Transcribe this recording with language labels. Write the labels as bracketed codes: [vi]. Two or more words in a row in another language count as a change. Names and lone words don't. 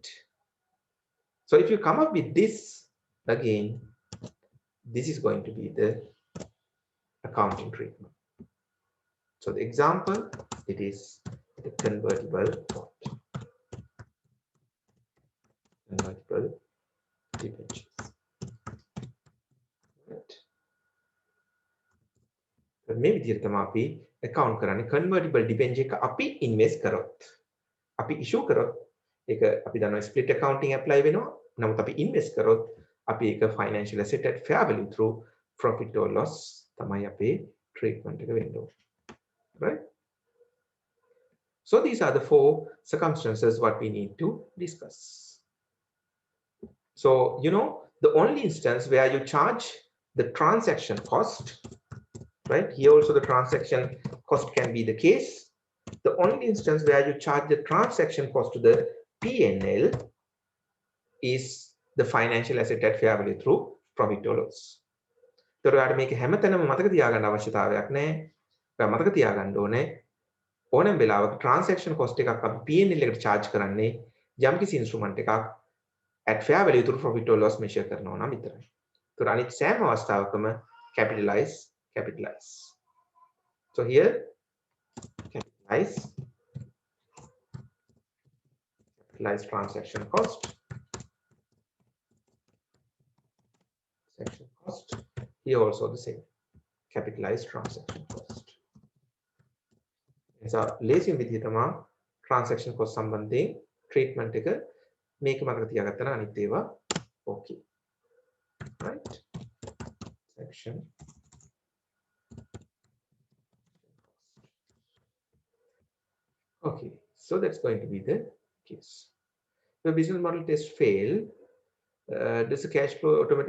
[en] So if you come up with this, again, this is going to be the accounting treatment. So the example, it is the convertible bond. Convertible debentures. Right. [si] මේ විදිහට තමයි අපි account කරන්නේ [en] convertible debenture [si] එක අපි invest කරොත්. අපි issue කරොත් ඒක අපි දන්නවා [en] split accounting apply [si] වෙනවා. නමුත් අපි invest කරොත් අපි ඒක [en] financial asset at fair value through profit or loss [si] තමයි අපේ treatment එක වෙන්න ඕනේ. [en] Right? So these are the 4 circumstances what we need to discuss. So, you know, the only instance where you charge the transaction cost, right? Here also the transaction cost can be the case. The only instance where you charge the transaction cost to the P&L is the financial asset at fair value through profit or loss. So, [si] මේක හැමතැනම මතක තියාගන්න අවශ්‍යතාවයක් නැහැ. මතක තියාගන්න ඕනේ ඕනෑම වෙලාවක [en] transaction cost [si] එකක් අපි P&L එකට charge කරන්නේ යම්කිසි instrument එකක් [en] at fair value through profit or loss measure [si] කරනවා නම් විතරයි. ඒතර අනිත් සෑම අවස්ථාවකම capitalize. [en] So here capitalize transaction cost. Here also the same. Capitalize transaction cost. [si] So ලේසියෙන් විදිහ තමයි [en] transaction cost [si] සම්බන්ධයෙන් treatment එක මේක මතක තියාගත්තා නම් අනිත් ඒවා okay. [en] Right? Section. Okay, so that's going to be the case. The business model test fail. Does the cash flow automatic?